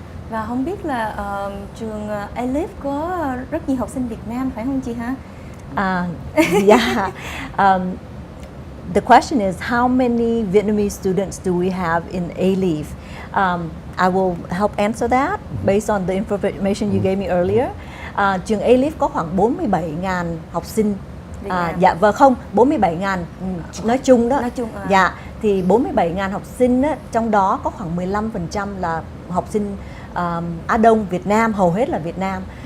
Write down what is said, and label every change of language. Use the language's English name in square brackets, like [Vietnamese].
[Vietnamese] Và không biết là trường Alief có rất nhiều học sinh Việt Nam phải không chị ha? [English] Yeah. The question is how many Vietnamese students do we have in Alief? I will help answer that based on the information you gave me earlier. [Vietnamese] Trường Alief có khoảng 47.000 học sinh. Dạ vâng, không, 47.000 nói chung đó. Nói chung, Dạ, thì 47.000 học sinh đó, trong đó có khoảng 15% là học sinh Á Đông, Việt Nam, hầu hết là Việt Nam.